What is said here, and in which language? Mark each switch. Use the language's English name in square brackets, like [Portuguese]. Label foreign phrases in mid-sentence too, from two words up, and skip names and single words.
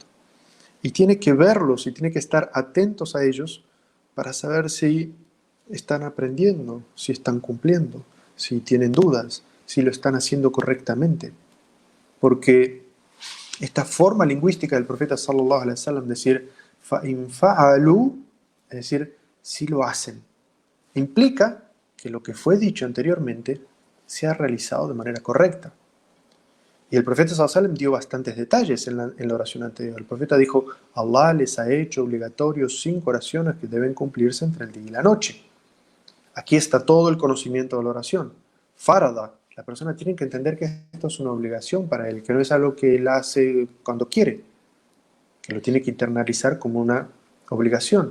[Spanish] Y tiene que verlos y tiene que estar atentos a ellos para saber si están aprendiendo, si están cumpliendo, si tienen dudas, si lo están haciendo correctamente. Porque esta forma lingüística del profeta [Arabic] صلى الله عليه وسلم, [Spanish] decir [Arabic] فإن فعلوا, [Spanish] es decir, si lo hacen, implica que lo que fue dicho anteriormente se ha realizado de manera correcta. Y el profeta [Arabic] صلى الله عليه وسلم [Spanish] dio bastantes detalles en la oración anterior. El profeta dijo, Allah les ha hecho obligatorios 5 oraciones que deben cumplirse entre el día y la noche. Aquí está todo el conocimiento de la oración. Farada, la persona tiene que entender que esto es una obligación para él, que no es algo que él hace cuando quiere, que lo tiene que internalizar como una obligación.